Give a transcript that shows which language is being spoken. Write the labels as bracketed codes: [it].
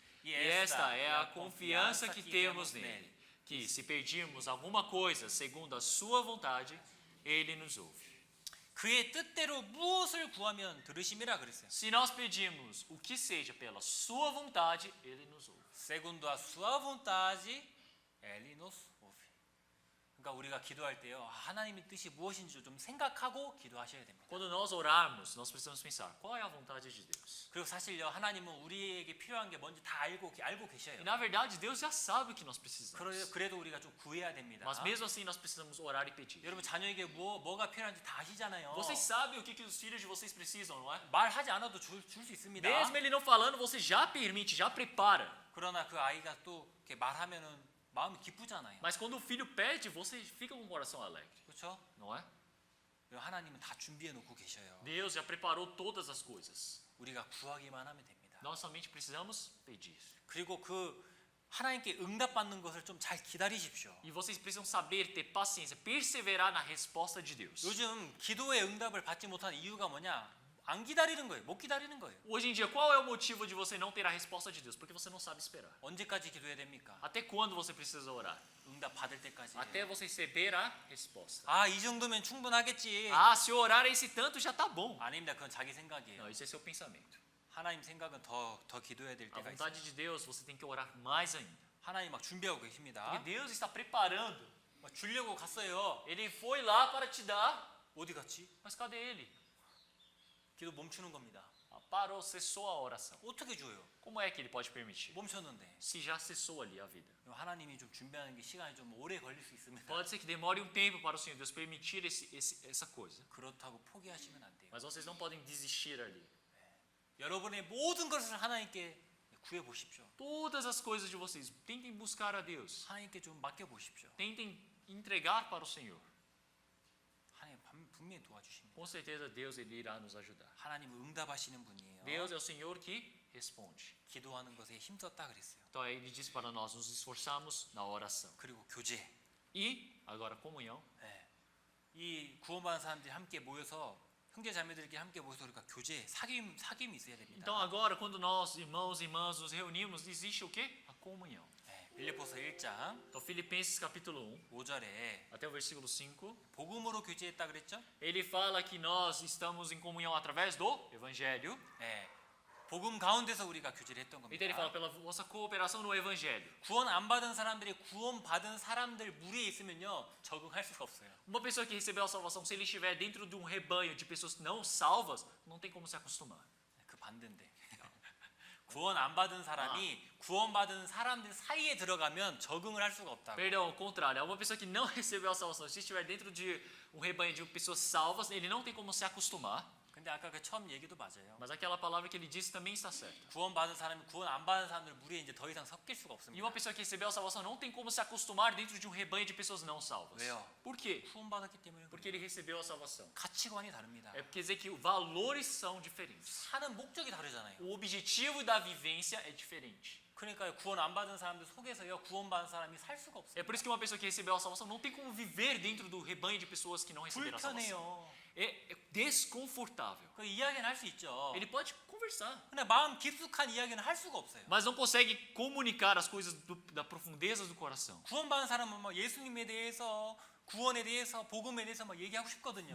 [pt] E esta é a confiança que temos nele, que se pedirmos alguma coisa segundo a sua vontade, ele nos ouve. [ko] 그의 뜻대로 무엇을 구하면 들으심이라 그랬어요. [pt] Se nós pedirmos o que seja pela sua vontade, ele nos ouve. Segundo a sua vontade, ele nos ouve. [ko] 그러니까 우리가 기도할 때요. 하나님의 뜻이 무엇인지 좀 생각하고 기도하셔야 됩니다. [pt] Quando nós orarmos, nós precisamos pensar, qual é a vontade de Deus? [ko] 그리고 사실요. 하나님은 우리에게 필요한 게 뭔지 다 알고 계셔요. [pt] E na verdade, Deus já sabe o que nós precisamos. [ko] 그래도 우리가 좀 구해야 됩니다. [pt] Mas mesmo assim, nós precisamos orar e pedir. [ko] 여러분 자녀에게 뭐가 필요한지 다 아시잖아요. [pt] Vocês sabem o que os filhos de vocês precisam, não é? [ko] 말하지 않아도 줄 수 있습니다. [pt] Mesmo ele não falando, você já permite, já prepara. [ko] 그러나 그 아이가 또 이렇게 말하면은 마음이 기쁘잖아요. [pt] Mas quando o filho pede, você fica com o coração alegre, [ko] 그렇죠? [pt] não é? [ko] 하나님은 다 준비해 놓고 계셔요. [pt] Deus já preparou todas as coisas. [ko] 우리가 구하기만 하면 됩니다. [pt] Nós somente precisamos pedir. [ko] 그리고 그 하나님께 응답받는 것을 좀 잘 기다리십시오. [pt] E vocês precisam saber, ter paciência, perseverar na resposta de Deus. [ko] 요즘 기도의 응답을 받지 못하는 이유가 뭐냐? 안 기다리는 거예요. 못 기다리는 거예요. [pt] Hoje em dia, qual é o motivo de você não ter a resposta de Deus? Porque você não sabe esperar. [ko] 언제까지 기도해야 됩니까? [pt] Até quando você precisa orar? [ko] 응답 받을 때까지. [pt] Até você receber a resposta. [ko] 아, 이 정도면 충분하겠지. [pt] Ah, se eu orar esse tanto já tá bom. [ko] 아닙니다. 그건 자기 생각이에요. [pt] Não, isso é seu pensamento. [ko] 하나님 생각은 더 기도해야 될 [pt] A [ko] 때가 있어요. [pt] vontade de Deus, você tem que orar mais ainda. [ko] 하나님 막 준비하고 계십니다. [pt] Porque Deus está preparando. [ko] 막 주려고 갔어요. [pt] Ele foi lá para te dar. [ko] 어디 갔지? [pt] Mas cadê ele? [ko] 기도 멈추는 겁니다. [pt] Ah, parou, cessou a oração. [ko] 어떻게 줘요? [pt] Como é que ele pode permitir? [ko] 멈췄는데. [pt] Se já cessou ali a vida. [ko] 하나님이 좀 준비하는 게 시간이 좀 오래 걸릴 수 있습니다. [pt] Pode ser que demore um tempo para o Senhor Deus permitir essa coisa. [ko] 그렇다고 포기하시면 안 돼요. [pt] Mas vocês não podem desistir ali. [ko] 여러분의 모든 것을 하나님께 구해 보십시오. [pt] Todas as coisas de vocês, tentem buscar a Deus. [ko] 하나님께 좀 맡겨 보십시오. [pt] Tentem entregar para o Senhor. [ko] 하나님 분명히 도와주십니다. [pt] Com certeza Deus ele irá nos ajudar. [ko] 하나님은 응답하시는 분이에요. [pt] Deus é o Senhor que responde. [ko] 기도하는 것에 힘썼다 그랬어요. [pt] Então ele diz para nós nos esforçarmos na oração. [ko] 그리고 교제. [pt] E agora comunhão. [ko] 네. 이 구원받은 사람들이 함께 모여서 형제 자매들끼리 함께 모여서 우리가 교제, 사귐이 있어야 됩니다. [pt] Então agora quando nós irmãos e irmãs nos reunimos, existe o quê? A comunhão. [ko] 네. 빌립보서 1장 [pt] Então Filipenses capítulo 1, [ko] 5절에 [pt] até o versículo 5, [ko] 복음으로 교제했다 그랬죠? [pt] ele fala que nós estamos em comunhão através do evangelho. [ko] 네. 복음 가운데서 우리가 교제를 했던 [pt] Então ele fala [ko] 겁니다. [pt] pela vossa cooperação no evangelho. [ko] 구원 안 받은 사람들이 구원받은 사람들 무리에 있으면요 적응할 수가 없어요. [pt] Uma pessoa que recebeu a salvação, se ele estiver dentro de um rebanho de pessoas não salvas, não tem como se acostumar. [ko] 그 반대인데 구원 안 받은 사람이 구원받은 사람들 사이에 들어가면 적응을 할 수가 없다고. [pt] Perdão, ao contrário. Uma pessoa que não recebeu a salvação, se estiver dentro de um rebanho de pessoas salvas, ele não tem como se acostumar. [ko] 근데 아까 그 처음 얘기도 맞아요. [pt] Mas aquela palavra que ele disse também está certa. [ko] 구원받은 사람이 구원 안 받은 사람들 무리에 이제 더 이상 섞일 수가 [pt] E uma pessoa que recebeu a salvação não tem como se acostumar dentro de um rebanho de pessoas não salvas. [ko] 왜요? [pt] Por quê? [ko] 구원받았기 때문에 [pt] Porque ele recebeu a salvação. [ko] 가치관이 다릅니다. [pt] É porque dizer que valores são diferentes. [ko] 사는 목적이 다르잖아요. [pt] O objetivo da vivência é diferente. [ko] 그러니까 구원 안 받은 사람들 속에서요 구원받은 사람이 살 수가 [pt] É por isso que uma pessoa que recebeu a salvação não tem como viver dentro do rebanho de pessoas que não receberam a salvação. [ko] 불편해요. [pt] É desconfortável. [ko] 그 이야기는 할 수 있죠. [pt] Ele pode conversar, [ko] 근데 마음 깊숙한 이야기는 할 수가 없어요. [pt] mas não consegue comunicar as coisas da profundeza do coração. [ko] 구원받은 사람은 막 예수님에 대해서 구원에 대해서 복음에 대해서 막 얘기하고 싶거든요.